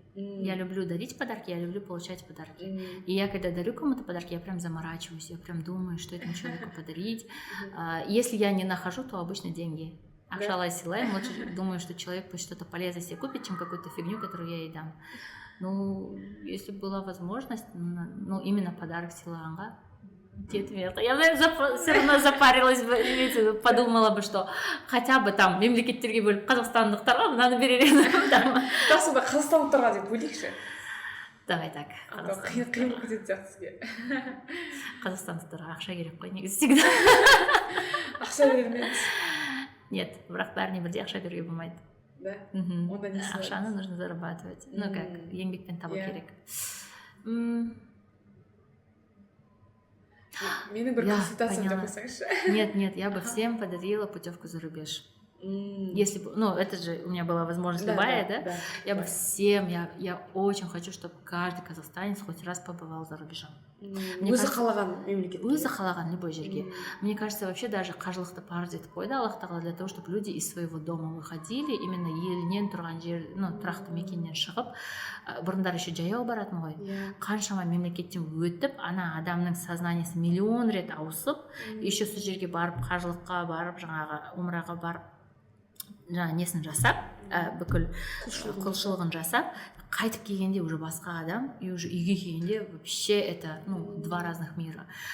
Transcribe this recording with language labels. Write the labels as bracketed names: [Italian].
[Russian] Я люблю дарить подарки, я люблю получать подарки. И я когда дарю кому-то подарки, я прям заморачиваюсь, я прям думаю, что этому человеку подарить. Если я не нахожу, то обычно деньги. [Kazakh] Акшалай силаем, [Russian] лучше думаю, что человек пусть что-то полезное себе купит, чем какую-то фигню, которую я ей дам. Ну, если была возможность, ну, именно подарок силанга. Я все равно запарилась бы, подумала бы, что хотя бы там [Kazakh] мемлекеттерге бөліп қазақстандықтарға мынаны берер едім. Сонда қазақстандықтарға деп бөлейікші. [Russian] Давай так. [Kazakh] Қиын кететін сияқты сізге. Қазақстандықтарға ақша керек қой, негізі всегда. Ақша бермеңіз? Нет, бірақ бәріне бірдей ақша беруге болмайды. Да? Онда не сұрайсыз? [Russian] Ақшаны нужно зарабатывать. [Kazakh] Ну как, еңбекпен табу керек. Менің бір консультациям деп қойсаңызшы. [Russian] Нет, я бы всем подарила путевку за рубеж. Если бы, ну, это же у меня была возможность любая, да? Я бы всем, я очень хочу, чтобы каждый казахстанец хоть раз побывал за рубежом. [Kazakh] Өзі қалаған мемлекет. Өзі қалаған любой жерге. [Russian] Мне кажется, вообще даже [Kazakh] қажылықты парыз етіп қойды Аллах тағала [Russian] для того, чтобы люди из своего дома выходили, [Kazakh] именно елінен тұрған жер, ну, тұрақты мекеннен шығып, бұрындар еще жаяу баратын ғой. Қаншама мемлекеттен өтіп, ана адамның сознаниясы миллион рет ауысып, еще сол жерге барып, қажылыққа барып, жаңағы умраға барып, жаңа несін жасап, бүкіл құлшылығын жасап, қайтып келгенде уже басқа адам, и уже үйге келгенде [Russian] вообще это, ну, два разных мира.